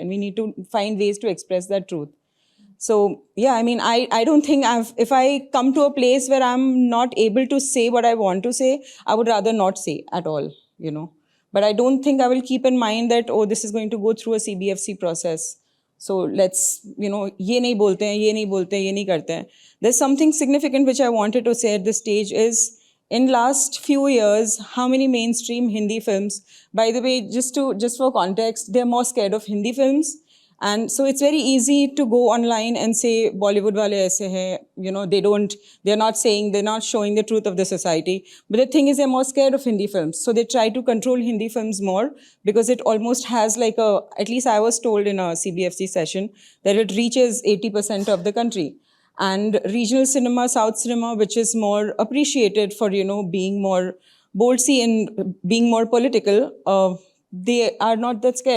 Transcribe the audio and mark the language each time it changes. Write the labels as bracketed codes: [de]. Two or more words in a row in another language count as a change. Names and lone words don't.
[en] And we need to find ways to express that truth. So, yeah, I mean, I don't think if I come to a place where I'm not able to say what I want to say, I would rather not say at all, you know. But I don't think I will keep in mind that, oh, this is going to go through a CBFC process. So let's, you know, [hi] ये नहीं बोलते हैं, ये नहीं बोलते हैं, ये नहीं करते हैं. [en] There's something significant which I wanted to say at this stage is, in last few years, how many mainstream Hindi films, by the way, just for context, they're more scared of Hindi films. And so it's very easy to go online and say, [hi] Bollywood wale aise hai, [en] you know, they're not showing the truth of the society. But the thing is, they're more scared of Hindi films. So they try to control Hindi films more because it almost has like at least I was told in a CBFC session, that it reaches 80% of the country. And regional cinema, South cinema, which is more appreciated for, you know, being more boldsy and being more political, they are not that scared.